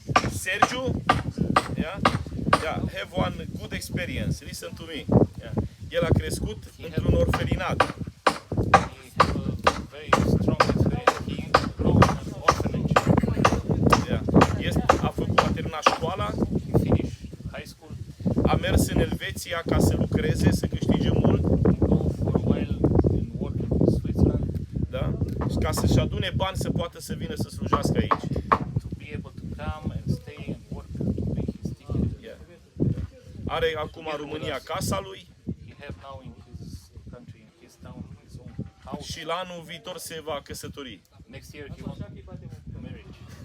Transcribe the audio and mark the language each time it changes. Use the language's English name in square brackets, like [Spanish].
[English] Sergiu, yeah, have one good experience. Listen to me. Yeah. [Romanian] El a crescut într-un orfelinat. [English] He have a very strong experience. He grew in an orphanage. [Romanian] Yeah. A terminat școala, [English] He finished high school. [Romanian] a mers în Elveția ca să lucreze, să câștige mult, [English] He go for a while and work in Switzerland [Romanian] da? Și ca să-și adune bani să poată să vină să slujească aici. [English] to be able to come and stay and work to make his ticket. Yeah. [Romanian] Are acum în România casa lui [English] He have now in his country, in his town, his own house. [Romanian] și la anul viitor se va căsători. [English] Next year he wants marriage.